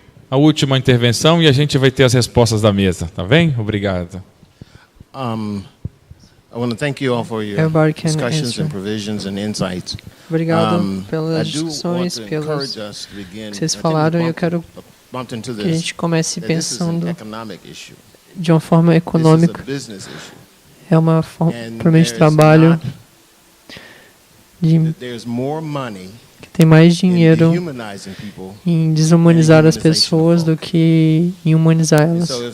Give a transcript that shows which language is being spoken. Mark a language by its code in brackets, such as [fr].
[pt] A última intervenção e a gente vai ter as respostas da mesa, tá bem? Obrigado. [en] I want to thank you all for your discussions and provisions and insights. [pt] Obrigado pelas discussões, pelas que vocês falaram. Eu quero que a gente comece pensando de uma forma econômica. É uma forma de trabalho que tem mais dinheiro em desumanizar as pessoas do que em humanizar elas.